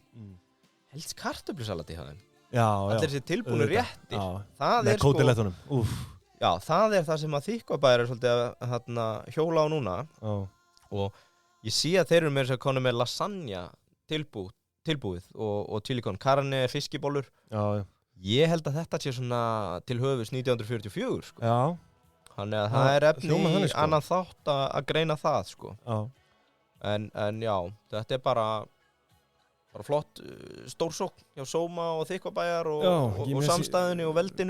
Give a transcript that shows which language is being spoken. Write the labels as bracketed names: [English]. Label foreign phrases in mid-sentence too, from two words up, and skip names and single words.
[Icelandic] Helst kartöflusalati hjá þeim. Allir þessi tilbúinu réttir. Það er sko, já, það er það sem að Þykkvabær er svolítið að hjóla á núna. Og ég sé að þeir eru með þess að konu með lasagna tilbúið og [Spanish] chili con carne, [Icelandic] fiskibólur. Ég held að þetta sé svona til höfuðs 1944, sko. Þannig að það er efni í annan þátt að greina það, sko. En já, þetta er bara flott stórsókn hjá Sóma og Þykkvabæjar og samstæðinu og veldinu.